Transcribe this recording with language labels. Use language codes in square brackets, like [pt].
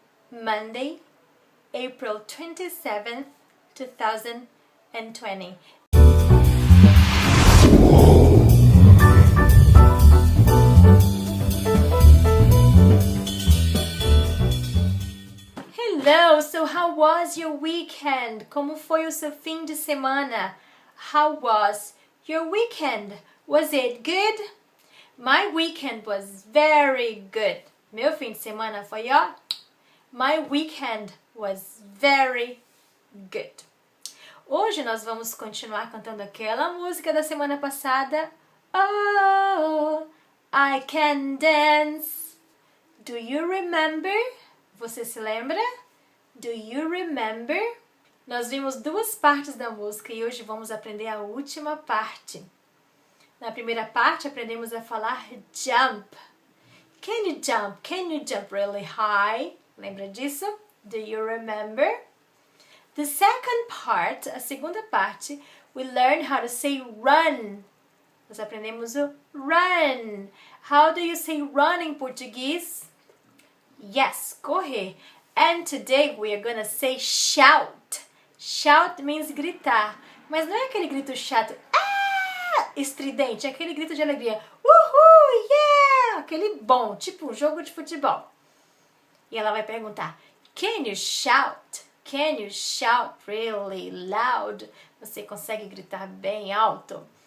[en] Monday, April 27th, 2020. Hello, so how was your weekend? [pt] Como foi o seu fim de semana? [en] How was your weekend? Was it good? My weekend was very good. [pt] Meu fim de semana foi ó. [en] My weekend was very good. [pt] Hoje nós vamos continuar cantando aquela música da semana passada. [en] Oh, I can dance. Do you remember? [pt] Você se lembra? [en] Do you remember? [pt] Nós vimos duas partes da música e hoje vamos aprender a última parte. Na primeira parte aprendemos a falar jump. [en] Can you jump? Can you jump really high? [pt] Lembra disso? [en] Do you remember? The second part, [pt] a segunda parte, [en] we learn how to say run. [pt] Nós aprendemos o run. [en] How do you say run [pt] em português? Yes, correr. [en] And today we are gonna say shout. Shout means gritar. [pt] Mas não é aquele grito chato, estridente, é aquele grito de alegria. Uhul, yeah! Aquele bom, tipo um jogo de futebol. E ela vai perguntar, [en] can you shout? Can you shout really loud? [pt] Você consegue gritar bem alto?